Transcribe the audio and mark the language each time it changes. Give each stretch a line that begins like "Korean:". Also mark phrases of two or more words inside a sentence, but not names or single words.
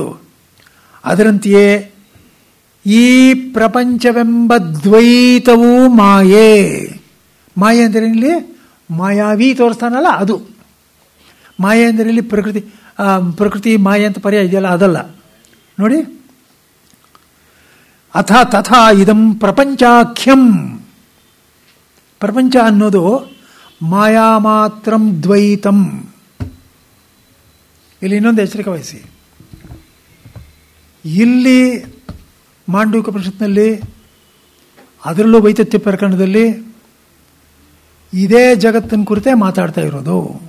Kannada: ಅದರಂತೆಯೇ ಈ ಪ್ರಪಂಚವೆಂಬ ದ್ವೈತವೂ ಮಾಯೆ. ಮಾಯೆ ಅಂದರೆ ಇಲ್ಲಿ ಮಾಯಾವಿ ತೋರಿಸ್ತಾನಲ್ಲ ಅದು ಮಾಯೆ. ಅಂದರೆ ಇಲ್ಲಿ ಪ್ರಕೃತಿ ಮಾಯೆ ಅಂತ ಪರ್ಯಾಯ ಇದೆಯಲ್ಲ, ಅದಲ್ಲ ನೋಡಿ.
Sanskrit: ಅಥ ತಥಾ ಇದಂ ಪ್ರಪಂಚಾಖ್ಯಂ.
Kannada: ಪ್ರಪಂಚ ಅನ್ನೋದು
Sanskrit: ಮಾಯಾ ಮಾತ್ರಂ ದ್ವೈತಂ.
Kannada: ಇಲ್ಲಿ ಇನ್ನೊಂದು ಎಚ್ಚರಿಕೆ ವಹಿಸಿ. ಇಲ್ಲಿ ಮಾಂಡವಿಕ ಉಪನಿಷತ್ನಲ್ಲಿ, ಅದರಲ್ಲೂ ವೈತತ್ಯ ಪ್ರಕರಣದಲ್ಲಿ ಇದೇ ಜಗತ್ತಿನ ಕುರಿತೇ ಮಾತಾಡ್ತಾ ಇರೋದು.